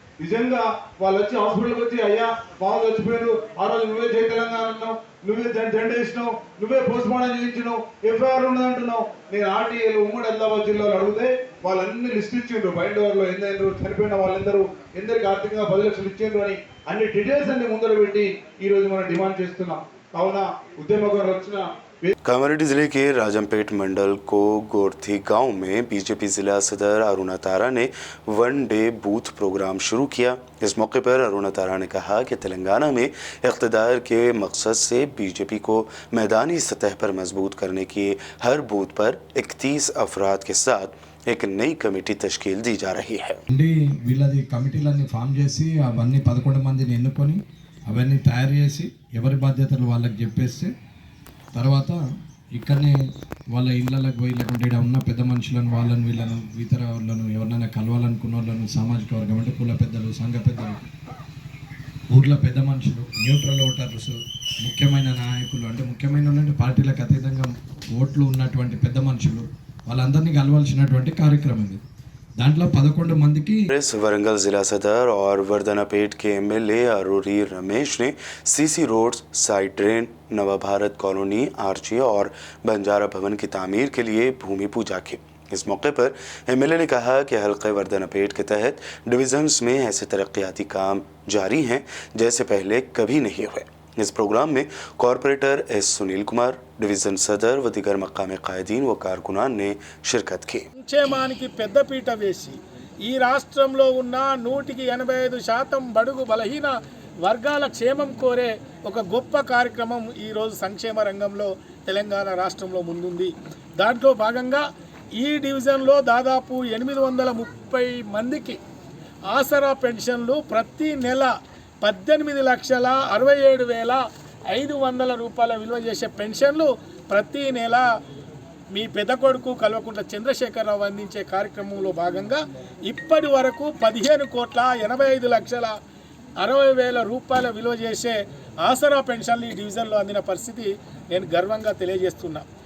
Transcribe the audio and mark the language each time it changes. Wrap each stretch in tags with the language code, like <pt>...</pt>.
<te>నిజంగా వాళ్ళు వచ్చి హాస్పిటల్కి వచ్చి, అయ్యా బాగా చచ్చిపోయారు, ఆ రోజు నువ్వే జై తెలంగాణ అన్నావు, నువ్వే జెండా వేసినావు, నువ్వే పోస్ట్ మార్టం చేయించినావు, ఎఫ్ఐఆర్ ఉన్నదంటున్నావు। నేను ఆర్టీఏలు ఉమ్మడి ఆదిలాబాద్ జిల్లాలో అడిగితే వాళ్ళన్ని లిస్ట్ ఇచ్చిండ్రు, బయట వారిలో ఎందరూ చనిపోయిన వాళ్ళందరూ ఎందరికి ఆర్థికంగా 10 లక్షలు ఇచ్చిండ్రు అని అన్ని డీటెయిల్స్ అన్ని ముందర పెట్టి ఈరోజు మనం డిమాండ్ చేస్తున్నాం। కావున ఉద్యమకారులు వచ్చిన</te> <hi>कामारेड्डी जिले के राजमपेट मंडल को गोरथी गांव में बीजेपी जिला सदर अरुणा तारा ने 1 डे बूथ प्रोग्राम शुरू किया। इस मौके पर अरुणा तारा ने कहा कि तेलंगाना में इक़्तिदार के मकसद से बीजेपी को मैदानी सतह पर मजबूत करने की हर बूथ पर 31 अफराद के साथ एक नई कमेटी तश्कील दी जा रही है।</hi> <te>వీళ్ళది కమిటీలన్నీ ఫామ్ చేసి అవన్నీ 11 మందిని ఎన్నుకొని అవన్నీ తయారు చేసి ఎవరి బాధ్యతలు వాళ్ళకి చెప్పేస్తే తర్వాత ఇక్కడనే వాళ్ళ ఇళ్ళకి పోయి, లేకుంటే ఇక్కడ ఉన్న పెద్ద మనుషులను, వాళ్ళని వీళ్ళను ఇతర వాళ్ళను ఎవరినైనా కలవాలనుకున్న వాళ్ళను, సామాజిక వర్గం అంటే కుల పెద్దలు, సంఘ పెద్దలు, ఊర్లో పెద్ద మనుషులు, న్యూట్రల్ ఓటర్స్, ముఖ్యమైన నాయకులు అంటే ముఖ్యమైన అంటే పార్టీలకు అతీతంగా ఓట్లు ఉన్నటువంటి పెద్ద మనుషులు, వాళ్ళందరినీ కలవాల్సినటువంటి కార్యక్రమం ఇది। దాంట్లో 11 మందికి</te> <hi>वरंगल जिला सदर और वर्धनापेट के एमएलए अरूरी रमेश ने सीसी रोड्स, साइड ड्रेन, नवा भारत कॉलोनी, आरजी और बंजारा भवन की तामीर के लिए भूमि पूजा की। इस मौके पर एमएलए ने कहा कि हल्के वर्धनापेट के तहत डिविजन्स में ऐसे तरक्याती काम जारी हैं जैसे पहले कभी नहीं हुए। इस प्रोग्राम में corporator S Sunil Kumar, division सदर व दीगर मकामी कायदीन व कारकुनान ने शिरकत की।</hi> <te>సంక్షేమానికి పెద్దపీట వేసి ఈ రాష్ట్రంలో ఉన్న 185% బడుగు బలహీన వర్గాల క్షేమం కోరే ఒక గొప్ప కార్యక్రమం ఈరోజు సంక్షేమ రంగంలో తెలంగాణ రాష్ట్రంలో ముందుంది. దాంట్లో భాగంగా ఈ డివిజన్లో దాదాపు 830 మందికి ఆసరా పెన్షన్లు ప్రతి నెల 18,67,500 రూపాయల విలువ చేసే పెన్షన్లు ప్రతి నెల మీ పెద్ద కొడుకు కల్వకుంట్ల చంద్రశేఖరరావు అందించే కార్యక్రమంలో భాగంగా ఇప్పటి వరకు 15,85,60,000 రూపాయల విలువ చేసే ఆసరా పెన్షన్లు ఈ డివిజన్లో అందిన పరిస్థితి నేను గర్వంగా తెలియజేస్తున్నా.</te>